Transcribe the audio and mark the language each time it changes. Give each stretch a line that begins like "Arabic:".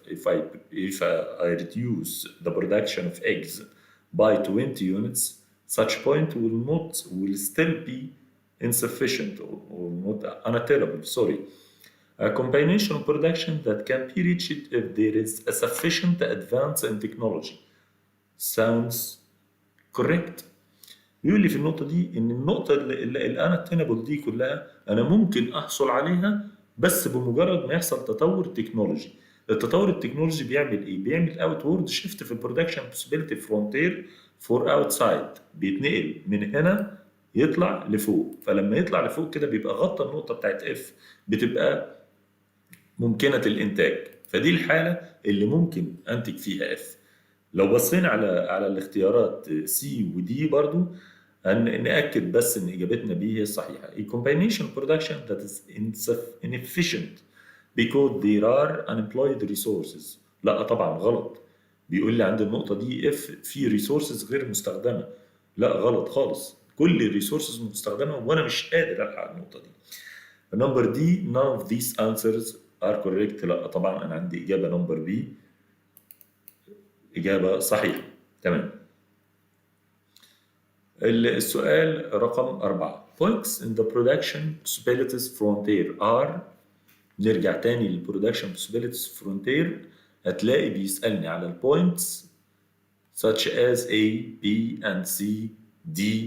English: If I reduce the production of eggs by 20 units, such point will still be insufficient or not unattainable. Sorry. A combination of production that can be reached if there is a sufficient advance in technology. Sounds correct.
Arabic: بيقول لي في النقطة دي إن النقطة اللي أنا التنبل دي كلها أنا ممكن أحصل عليها بس بمجرد ما يحصل تطور تكنولوجي. التطور التكنولوجي بيعمل إيه؟ بيعمل
English: outward shift
Arabic: في البرودكشن
English: possibility frontier for outside،
Arabic: بيتنقل من هنا يطلع لفوق، فلما يطلع لفوق كده بيبقى غطى النقطة بتاعت F، بتبقى ممكنة الإنتاج، فدي الحالة اللي ممكن أنتج فيها F. لو بصينا على الاختيارات C و D برضو نأكد بس إن إجابتنا B هي الصحيحة.
English: A combination production that is inefficient because there are unemployed resources.
Arabic: لا طبعا غلط. بيقول لي عند النقطة دي F في resources غير مستخدمة. لا غلط خالص. كل الريسورسز مستخدمة وأنا مش قادر ألحق النقطة دي.
English: Number D none of these answers are correct.
Arabic: لا طبعا أنا عندي إجابة نمبر B إجابة صحيحة. تمام. السؤال رقم 4.
English: Points in the production possibilities frontier are.
Arabic: نرجع تاني للبرودكشن possibilities frontier، هتلاقي بيسألني على البوينتس
English: such as A, B and C, D.